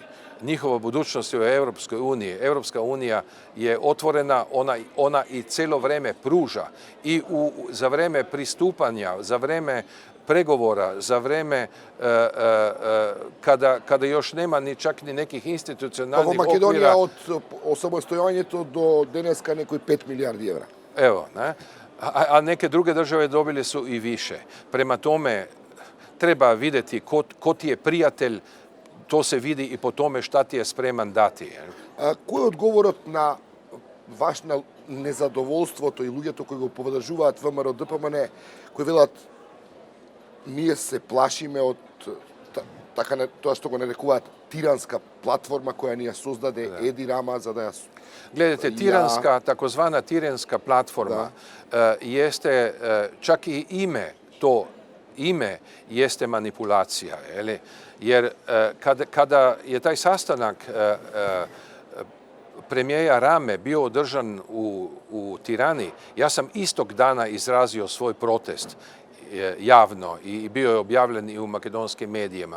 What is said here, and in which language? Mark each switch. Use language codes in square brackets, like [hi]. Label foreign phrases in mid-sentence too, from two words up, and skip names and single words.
[sr] Njihova budućnost je u Europskoj uniji. Europska unija je otvorena, ona i celo vreme pruža. I za vreme pristupanja, za vreme pregovora, za vreme kada još nema čak ni nekih institucionalnih okvira. [mk] Македонија од осамостојањето до денеска некои 5 милиарди евра. [sr] Evo, ne? A neke druge države dobili su i više. Prema tome, treba vidjeti ko ti je prijatelj. To se vidi i po tome šta ti je spreman dati. [mk] Кој е одговорот на незадоволството и луѓето кои го поводржуваат ВМРО ДПМН, кои велат ние се плашиме од тоа што го нарекуваат тиранска платформа која ни ја создаде Еди Рама за да ја... [sr] Gledajte, takozvana tiranska platforma jeste, čak i ime jeste manipulacija, jer kada je taj sastanak premijera Rame bio održan u Tirani, ja sam istog dana izrazio svoj protest javno i bio je objavljen i u makedonskim medijima.